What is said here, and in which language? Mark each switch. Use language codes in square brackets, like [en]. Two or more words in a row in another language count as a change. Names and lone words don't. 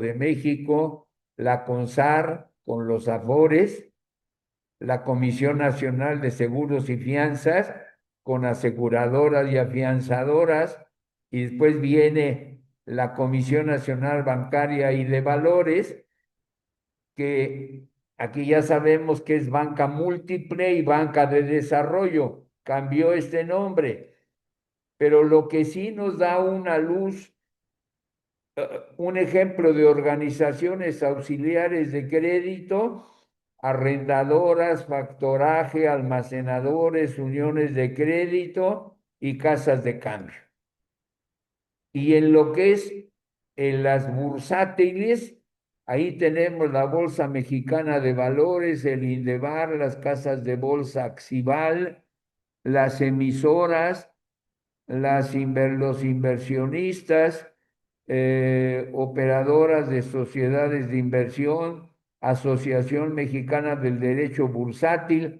[es] de México, la CONSAR con los Afores, la Comisión Nacional de Seguros y Fianzas con aseguradoras y afianzadoras, y después viene la Comisión Nacional Bancaria y de Valores, que aquí ya sabemos que es banca múltiple y banca de desarrollo. Cambió este nombre, pero lo que sí nos da una luz, un ejemplo de organizaciones auxiliares de crédito, arrendadoras, factoraje, almacenadores, uniones de crédito y casas de cambio. Y en lo que es en las bursátiles, ahí tenemos la Bolsa Mexicana de Valores, el Indeval, las casas de bolsa Axival, las emisoras, los inversionistas, operadoras de sociedades de inversión, Asociación Mexicana del Derecho Bursátil.